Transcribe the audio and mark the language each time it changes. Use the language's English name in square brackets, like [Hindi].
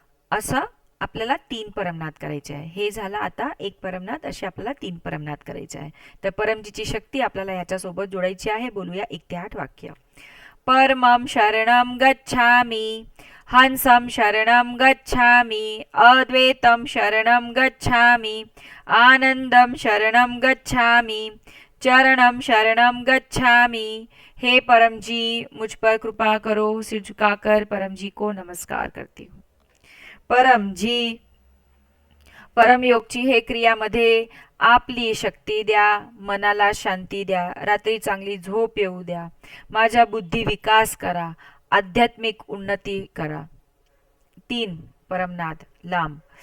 [Marathi] असं आपल्याला 3 परमनाद करायचे आहे. हे झालं आता एक परमनाद, असे आपल्याला 3 परमनाद करायचे आहे. तर परमजीची शक्ती आपल्याला ह्याच्यासोबत जोडायची आहे. बोलूया 1 ते 8 वाक्य. [Sanskrit] परमं शरणं गच्छामि, हंसं शरणं गच्छामि, अद्वैतं शरणं गच्छामि, आनंदं शरणं गच्छामि, चरणं शरणं गच्छामि। [Hindi] हे परम जी, मुझ पर कृपा करो। सिर झुकाकर परम जी को नमस्कार करती हूँ. [Marathi] परम जी, परमयोगची हे क्रियामध्ये आपली शक्ती द्या, मनाला शांती द्या, रात्री चांगली झोप येऊ द्या, माझ्या बुद्धी विकास करा, आध्यात्मिक उन्नती करा. 3 परमनाद लांब.